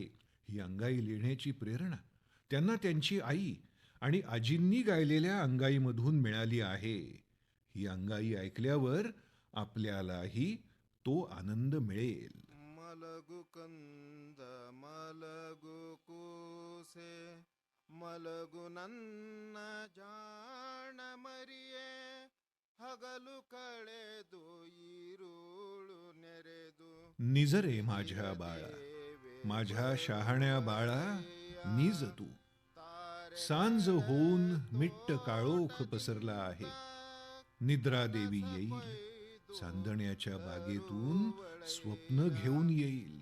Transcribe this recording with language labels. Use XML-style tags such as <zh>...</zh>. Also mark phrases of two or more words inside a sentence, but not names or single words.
<mr>ही अंगाई लिहिण्याची प्रेरणा त्यांना त्यांची आई आणि आजींनी गायलेल्या अंगाईमधून मिळाली आहे. ही अंगाई ऐकल्यावर आपल्यालाही तो आनंद मिळेल.</mr> <kn>ಮಲಗು ಕಂದ ಮಲಗು ಕೂಸೆ ಮಲಗು ನನ್ನ ಜಾಣ ಮರಿಯೇ ಹಗಲು ಕಳೆದು ಈರುಳು ನೆರೆದು</kn> <mr>निज रे माझ्या बाळा, माझ्या शहाण्या बाळा, निज तू. सांज होऊन मिट्ट काळोख पसरला आहे. निद्रा देवी येईल, चांदण्याच्या बागेतून स्वप्न घेऊन येईल.</mr>